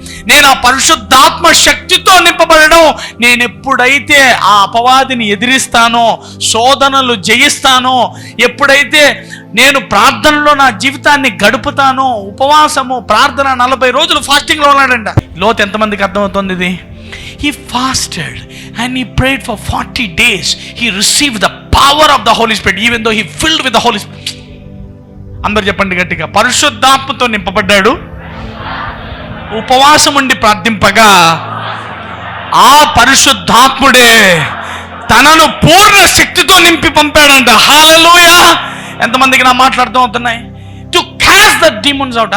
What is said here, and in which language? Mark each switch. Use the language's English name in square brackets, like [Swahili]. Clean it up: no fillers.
[Telugu] నేను ఆ పరిశుద్ధాత్మ శక్తితో నింపబడడం, నేను ఎప్పుడైతే ఆ అపవాదిని ఎదిరిస్తానో, శోధనలు జయిస్తానో, ఎప్పుడైతే నేను ప్రార్థనలో నా జీవితాన్ని గడుపుతానో, ఉపవాసము ప్రార్థన 40 రోజులు ఫాస్టింగ్లో ఉన్నాడంట. లోతు ఎంతమందికి అర్థమవుతుంది ఇది? [English] He fasted and he prayed for 40 days. He received the power of the Holy Spirit even though he filled with the Holy Spirit. [Telugu] అందరూ చెప్పండి గట్టిగా, పరిశుద్ధాత్మతో నింపబడ్డాడు, ఉపవాసం ఉండి ప్రార్థింపగా ఆ పరిశుద్ధాత్ముడే తనను పూర్ణ శక్తితో నింపి పంపాడంట. హల్లెలూయా! ఎంతమందికి నా మాట్లాడుతూ అవుతున్నాయి? [English] To cast the demons out.